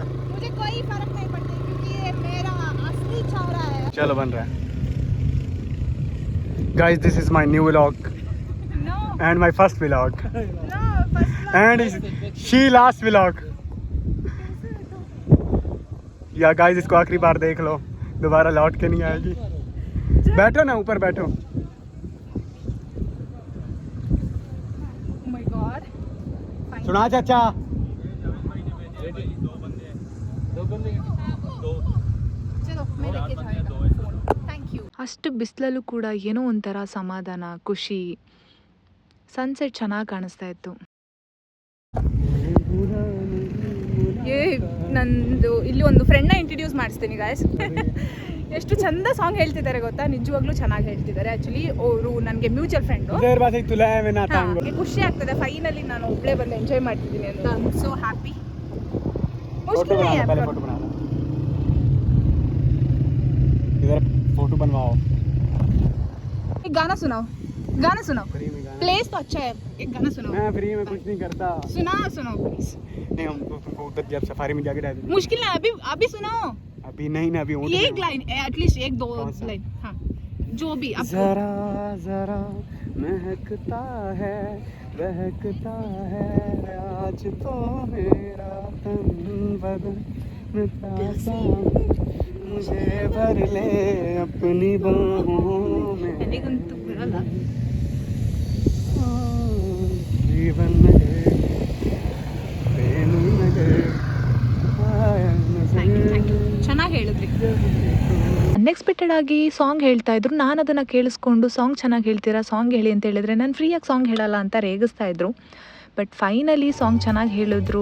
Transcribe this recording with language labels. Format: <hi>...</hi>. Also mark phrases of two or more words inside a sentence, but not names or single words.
<hi>मुझे कोई फर्क नहीं पड़ता क्योंकि ये मेरा असली छौरा है. चलो बन रहा है गाइस,</hi> <en>this is my new vlog No, and my first vlog no, first and she last vlog.</en> <hi>या गाइस, इसको आखिरी बार देख लो, दोबारा लौट के नहीं आएगी. बैठो ना, ऊपर बैठो.</hi> <en>Oh my God.</en> <hi>सुना चाचा, चलो मैं लेके जाऊंगा.</hi> <en>Thank you.</en> <kn>ಅಷ್ಟು ಬಿಸಿಲಲ್ಲೂ ಕೂಡ ಏನೋ ಒಂಥರ ಸಮಾಧಾನ, ಖುಷಿ. ಸನ್ಸೆಟ್ ಚೆನ್ನಾಗಿ ಕಾಣಿಸ್ತಾ ಇತ್ತು. ನಂದು ಇಲ್ಲಿ ಒಂದು ಫ್ರೆಂಡ್ನ ಇಂಟ್ರಡ್ಯೂಸ್ ಮಾಡಿಸ್ತೀನಿ ಗಾಯ್ಸ್. ಎಷ್ಟು ಚಂದ ಸಾಂಗ್ ಹೇಳ್ತಿದ್ದಾರೆ ಗೊತ್ತಾ, ನಿಜವಾಗ್ಲೂ ಚೆನ್ನಾಗಿ ಹೇಳ್ತಿದ್ದಾರೆ. ಆ್ಯಕ್ಚುಲಿ ಅವರು ನನಗೆ</kn> <en>mutual friend.</en> <kn>ಖುಷಿ ಆಗ್ತದೆ ಫೈನಲಿ ನಾನು ಒಬ್ಬಳೇ ಬಂದು ಎಂಜಾಯ್ ಮಾಡ್ತಿದ್ದೀನಿ ಅಂತ.</kn> <en>I am so happy.</en> <hi>फोटो बनवाओ. एक गाना सुनाओ, गाना सुनाओ. प्लेस तो अच्छा है, एक गाना सुनाओ. मैं फ्री में कुछ नहीं करता. सुनाओ प्लीज. नहीं, हम तुमको उधर जब सफारी में जाके डाल देंगे. मुश्किल है, अभी सुनाओ. अभी नहीं ना, अभी एक</hi> <en>line at least,</en> <hi>एक दो लाइन. हाँ, जो भी आपको. जरा जरा महकता है, बहकता है आज तो मेरा तन बदन ताज़ा, मुझे भर ले अपनी बाहों में.</hi> <kn>ನನಗಂತೂ ಬರಲ್ಲ.</kn> <hi>जीवन नगर प्रेम नगर</hi> <kn>ಚೆನ್ನಾಗಿ ಹೇಳಿದ್ರಿ. ಅನ್ಎಕ್ಸ್ಪೆಕ್ಟೆಡ್ ಆಗಿ ಸಾಂಗ್ ಹೇಳ್ತಾ ಇದ್ರು. ನಾನು ಅದನ್ನು ಕೇಳಿಸ್ಕೊಂಡು ಸಾಂಗ್ ಚೆನ್ನಾಗಿ ಹೇಳ್ತೀರಾ, ಸಾಂಗ್ ಹೇಳಿ ಅಂತ ಹೇಳಿದ್ರೆ ನಾನು ಫ್ರೀಯಾಗಿ ಸಾಂಗ್ ಹೇಳಲ್ಲ ಅಂತ ರೇಗಿಸ್ತಾ ಇದ್ರು. ಬಟ್ ಫೈನಲಿ ಸಾಂಗ್ ಚೆನ್ನಾಗಿ ಹೇಳಿದ್ರು.</kn>